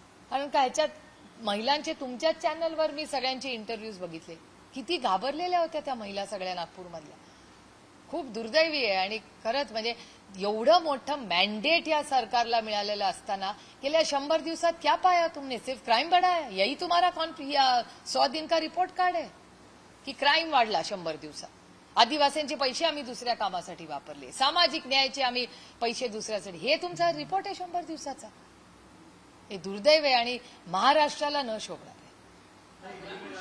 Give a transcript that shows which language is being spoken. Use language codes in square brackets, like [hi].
[mr] कारण का ह्याच्यात महिलांचे, तुमच्याच चॅनलवर मी सगळ्यांचे इंटरव्ह्यूज बघितले, किती घाबरलेल्या होत्या त्या महिला सगळ्या नागपूरमधल्या. खूप दुर्दैवी आहे. आणि खरंच म्हणजे एवढं मोठं मॅन्डेट या सरकारला मिळालेलं असताना गेल्या 100 दिवसात [hi] क्या पाया तुमने? सिर्फ क्राइम बढ़ा है, यही तुम्हारा 100 दिन का रिपोर्ट कार्ड है [mr] की क्राइम वाढला 100 दिवसात? आदिवासींचे पैसे आम्ही दुसऱ्या कामासाठी वापरले, सामाजिक न्यायाचे आम्ही पैसे दुसऱ्यासाठी, हे तुमचा रिपोर्ट आहे 100 दिवसाचा? हे दुर्दैव आहे आणि महाराष्ट्राला न शोभणार आहे.